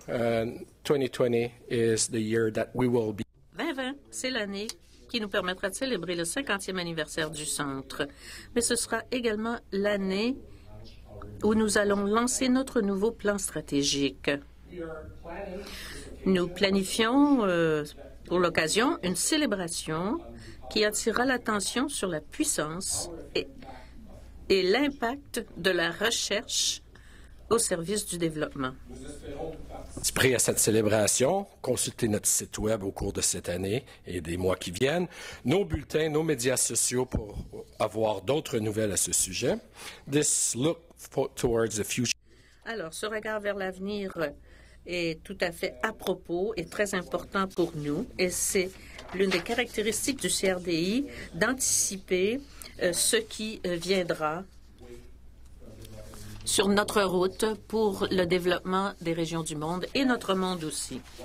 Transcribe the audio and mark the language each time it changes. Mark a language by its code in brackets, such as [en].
[en] 2020 is the year that we will be. [fr] 2020, c'est l'année qui nous permettra de célébrer le 50e anniversaire du Centre. Mais ce sera également l'année où nous allons lancer notre nouveau plan stratégique. Nous planifions Pour l'occasion, une célébration qui attirera l'attention sur la puissance et l'impact de la recherche au service du développement. Prêt à cette célébration, consultez notre site Web au cours de cette année et des mois qui viennent, nos bulletins, nos médias sociaux pour avoir d'autres nouvelles à ce sujet. [en] This look towards the future. [fr] Alors, ce regard vers l'avenir est tout à fait à propos et très important pour nous. Et c'est l'une des caractéristiques du CRDI d'anticiper ce qui viendra sur notre route pour le développement des régions du monde et notre monde aussi.